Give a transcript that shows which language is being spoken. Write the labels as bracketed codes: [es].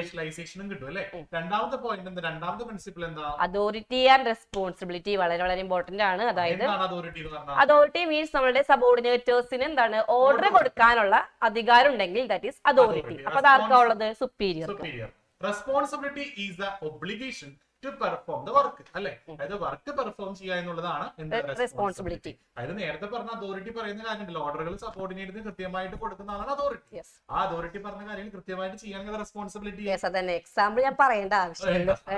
[ml] സ്പെഷ്യലൈസേഷനും കിട്ടും അല്ലെ? രണ്ടാമത്തെ പോയിന്റ് എന്താ? രണ്ടാമത്തെ പ്രിൻസിപ്പിൾ എന്താ? അതോറിറ്റി ആൻഡ് റെസ്പോൺസിബിലിറ്റി വളരെ വളരെ ഇമ്പോർട്ടന്റ് ആണ്. അതായത് അതോറിറ്റി മീൻസ് നമ്മുടെ സബോർഡിനേറ്റേഴ്സിന് എന്താണ് ഓർഡർ കൊടുക്കാനുള്ള അധികാരം ഉണ്ടെങ്കിൽ [en] That is authority. [ml] അപ്പൊ അതാർക്കാ ഉള്ളത്? Superior. [en] Responsibility is the obligation to perform the work [ml] അല്ലെ, അതായത് വർക്ക് പെർഫോം ചെയ്യുക എന്നുള്ളതാണ് റെസ്പോൺസിബിലിറ്റി. അതായത് നേരത്തെ പറഞ്ഞ അതോറിറ്റി പറയുന്ന കാര്യമുണ്ടല്ലോ, ഓർഡറുകൾ സബോർഡിനേറ്റിന് കൃത്യമായിട്ട് കൊടുക്കുന്ന ആളാണ് അതോറിറ്റി. ആ അതോറിറ്റി പറഞ്ഞ കാര്യങ്ങൾ കൃത്യമായിട്ട് ചെയ്യാനുള്ള റെസ്പോൺസിബിലിറ്റി. അതന്നെ എക്സാമ്പിൾ ഞാൻ പറയേണ്ട ആവശ്യമില്ല.